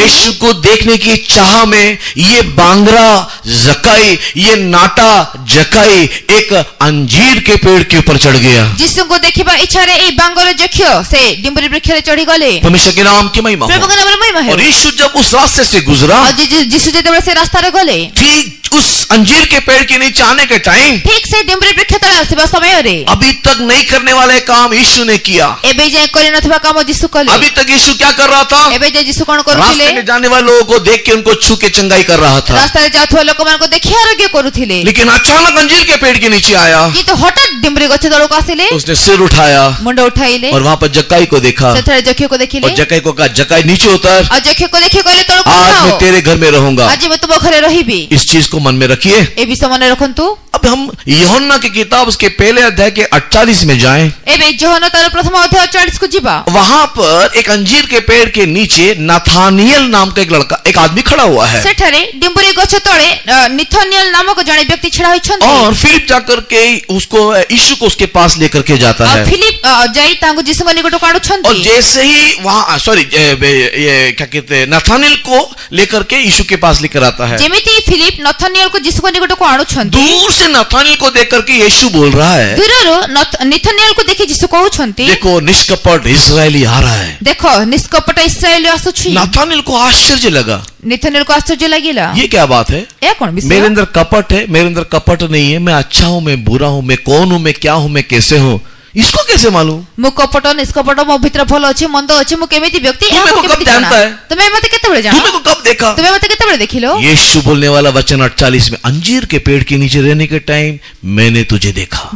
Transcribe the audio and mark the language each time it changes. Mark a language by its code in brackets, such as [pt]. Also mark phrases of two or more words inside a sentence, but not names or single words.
[hi] यीशु को देखने की चाह में ये बांगरा जकाई, ये नाटा जकाई एक अंजीर के पेड़ के ऊपर चढ़ गया। [or] ଯୀଶୁଙ୍କୁ ଦେଖିବା ଇଚ୍ଛାରେ ଏଇ ବାଙ୍ଗର ଯକ୍ଷ ସେ ଡିମ୍ବୁରି ବୃକ୍ଷରେ ଚଢ଼ିଗଲେ। [hi] परमेश्वर के नाम की महिमा हो। [or] ପ୍ରଭୁଙ୍କ ନାମରେ ମହିମା ହେଉ। [hi] और यीशु जब उस रास्ते से गुजरा, [or] ଆଉ ଯୀଶୁ ଯେତେବେଳେ ସେ ରାସ୍ତାରେ ଗଲେ, [hi] ठीक उस अंजीर के पेड़ के नीचे आने के टाइम [or] ଠିକ ସେ ଡିମ୍ବୁରି ବୃକ୍ଷ ତଳେ ଆସିବା ସମୟରେ [hi] अभी तक नहीं करने वाले काम यीशु ने किया। [or] ଏବେ ଯାଏ କରିନଥିବା କାମ ଯୀଶୁ କଲେ। [hi] अभी तक यीशु क्या कर रहा था? [or] ଏବେ ଯାଏ ଯୀଶୁ କଣ [hi] रास्ते [or] କରୁଥିଲେ? [hi] में जाने वाले लोगों को देख के उनको छू के चंगाई कर रहा था। [or] ରାସ୍ତାରେ ଯାଉଥିବା ଲୋକମାନଙ୍କୁ ଦେଖି ଆରୋଗ୍ୟ କରୁଥିଲେ। [hi] लेकिन अचानक अंजीर के पेड़ के नीचे आया, [or] କିନ୍ତୁ ହଠାତ୍ ଡିମ୍ବୁରି ଗଛ ତଳକୁ ଆସିଲେ, [hi] उसने सिर उठाया [or] ମୁଣ୍ଡ ଉଠାଇଲେ, [hi] और वहां पर जक्काई को देखा [or] ସେଠାରେ ଯକ୍ଷକୁ ଦେଖିଲେ, [hi] और जक्काई को कहा, जक्काई नीचे उतर, [or] ଆଉ ଯକ୍ଷକୁ ଦେଖି କହିଲେ ତଳକୁ [hi] आज [or] ଉଠାଅ, [hi] मैं तेरे घर में रहूंगा। [or] ଆଜି ମୁଁ ତୁମ ଘରେ ରହିବି। [hi] इस चीज को मन में रखिए। [or] ଏ ବିଷୟ ମନେ ରଖନ୍ତୁ। [hi] अब हम यूहन्ना की किताब उसके पहले अध्याय के 48 में जाएं। [or] ଏବେ ଯୋହନ ତାର ପ୍ରଥମ ଅଧ୍ୟାୟ 40 କୁ ଯିବା। [hi] वहां पर एक अंजीर के पेड़ के नीचे नाथानियल नाम का एक लड़का, एक आदमी खड़ा हुआ है [or] ସେଠାରେ ଡିମ୍ବୁରି ଗଛ ତଳେ ନିଥନିଏଲ ନାମକ ଜଣେ ବ୍ୟକ୍ତି ଛିଡ଼ା ହୋଇଛନ୍ତି। [hi] और फिलिप जाकर के उसको यीशु को उसके पास लेकर के जाता [or] ଆଉ [hi] है। [or] ଫିଲିପ ଯାଇ ତାଙ୍କୁ ଯୀଶୁଙ୍କ ନିକଟକୁ [hi] और [or] ଆଣୁଛନ୍ତି। [hi] जैसे ही वहां ये क्या कहते हैं, नाथानियल को लेकर के यीशु के पास लेकर आता है। [or] ଯେମିତି ଫିଲିପ ନଥନିଏଲକୁ ଯୀଶୁଙ୍କ ନିକଟକୁ ଆଣୁଛନ୍ତି, [hi] दूर से नाथानियल को देख करके यीशु बोल रहा है, [or] ଦୂରରୁ ନିଥନିଏଲକୁ ଦେଖି ଯୀଶୁ କହୁଛନ୍ତି, [hi] देखो निष्कपट इस्राएली आ रहा है। [or] ଦେଖ ନିଷ୍କପଟ ଇସ୍ରାଏଲ ଆସୁଛି। [hi] नाथानियल को आश्चर्य लगा, [or] ନିଥନିଏଲକୁ ଆଶ୍ଚର୍ଯ୍ୟ ଲାଗିଲା। [hi] ये क्या बात है? [or] ଏହା କଣ ବିଷୟ? [hi] मेरे अंदर कपट है? मेरे अंदर कपट नहीं है। मैं अच्छा हूं, मैं बुरा हूं, मैं कौन हूं, मैं क्या हूं, मैं कैसे हूं? इसको कैसे मालूम? [or] ମୁ କପଟ ନିଷ୍କପଟ ମୋ ଭିତର ଭଲ ଅଛି ମନ୍ଦ ଅଛି ମୁ କେମିତି ବ୍ୟକ୍ତି [hi] तू मेरे को कब जानता है? [or] ତୁମେ ମତେ କେତେବେଳେ [hi] तू [or] जानो [hi] मेरे को कब देखा? [or] ତୁମେ ମତେ କେତେବେଳେ ଦେଖିଲ? [hi] यीशु बोलने वाला वचन 48 में, अंजीर के पेड़ के नीचे रहने के टाइम मैंने तुझे देखा।